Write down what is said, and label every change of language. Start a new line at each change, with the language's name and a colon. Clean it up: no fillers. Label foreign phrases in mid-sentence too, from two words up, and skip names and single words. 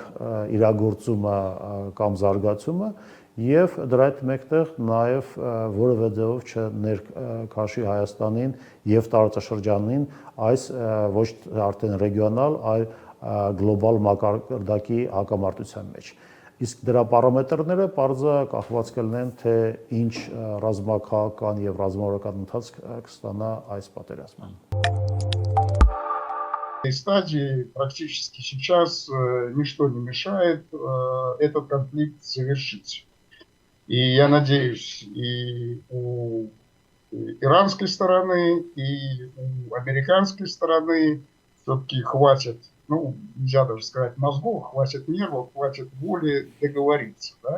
Armenian: իրագործումը կամ զարգացումը եւ դրա հետ մեկտեղ նաեւ որևէ ձևով չներքաշի Հայաստանին եւ տարածաշրջանին այս ոչ արդեն ռեգիոնալ, այլ գլոբալ մակարդակի հակամարտության մեջ։ Իսկ դրա պարամետրները պարզը կախված կլինեն, թե ինչ ռազմաքաղաքական եւ ռազմավարական ընթացք կստանա այս պատերազմը։
Russian: В стадии практически сейчас ничто не мешает этот конфликт завершить. И я надеюсь, и у иранской стороны, и у американской стороны все-таки хватит, ну, нельзя даже сказать мозгов, хватит нервов, хватит воли договориться, да?